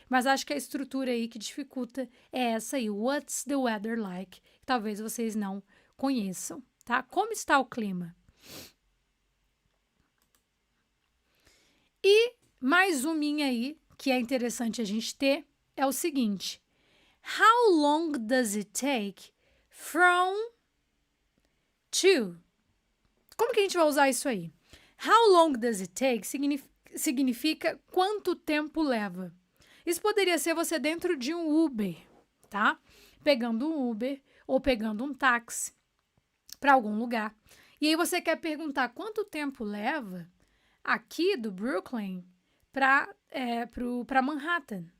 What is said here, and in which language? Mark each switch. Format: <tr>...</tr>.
<pt>Mas acho que a estrutura aí que dificulta é essa aí.</pt> <en>What's the weather like?</en> <pt>Talvez vocês não conheçam, tá? Como está o clima? E mais uma aí, que é interessante a gente ter, é o seguinte.</pt> <en>How long does it take from to?</en> <pt>Como que a gente vai usar isso aí?</pt> <en>How long does it take</en> <pt>significa quanto tempo leva. Isso poderia ser você dentro de um Uber, tá? Pegando um Uber ou pegando um táxi para algum lugar. E aí você quer perguntar quanto tempo leva aqui do Brooklyn para Manhattan.</pt>